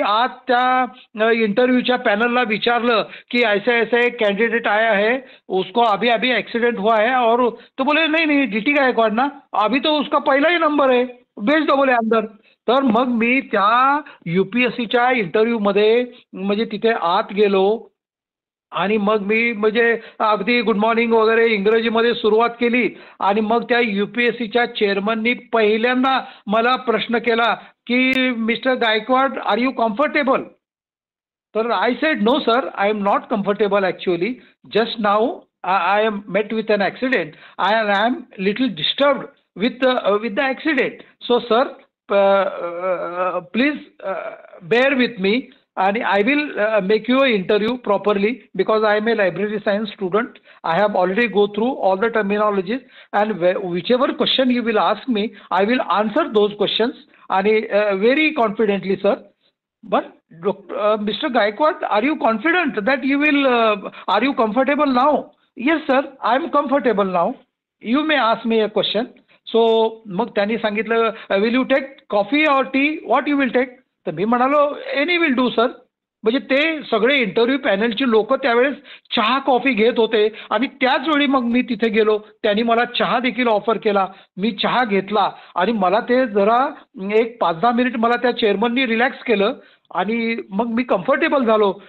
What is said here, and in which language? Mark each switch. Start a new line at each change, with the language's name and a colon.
Marathi: आज त्या इंटरव्यूच्या पॅनलला विचारलं की
Hindi: ऐसे ऐसे एक कैंडिडेट आया है, उसको अभी अभी एक्सीडेंट हुआ है. और तो बोले नहीं नहीं DT गायकवाड ना, अभी तो उसका पहिला ही नंबर है, भेज दो बोले अंदर.
Marathi: तर मग मी त्या UPSCच्या इंटरव्ह्यूमध्ये म्हणजे तिथे आत गेलो आणि मग मी म्हणजे अगदी गुड मॉर्निंग वगैरे इंग्रजीमध्ये सुरुवात केली. आणि मग त्या UPSCच्या चेअरमननी पहिल्यांदा मला प्रश्न केला की
English: Mister Gaikwad are you comfortable. तर I said no sir, I am not comfortable actually, just now I am met with an accident, I am little disturbed with the accident. So sir please bear with me and I will make you an interview properly because I am a library science student. I have already go through all the terminologies and whichever question you will ask me, I will answer those questions and very confidently, sir. But Mr. Gaikwad, are you confident that you will, are you comfortable now? Yes, sir, I am comfortable now. You may ask me a question. So
Marathi: मग त्यांनी सांगितलं
English: Will you take coffee or tea, what you will take.
Marathi: तर मी म्हणालो
English: Any will do sir.
Marathi: म्हणजे ते सगळे interview पॅनलची लोक त्यावेळेस चहा कॉफी घेत होते आणि त्याच वेळी मग मी तिथे गेलो. त्यांनी मला चहा देखील ऑफर केला. मी चहा घेतला आणि मला ते जरा एक 5-10 मिनिट मला त्या चेअरमननी रिलॅक्स केलं आणि मग मी कम्फर्टेबल झालो.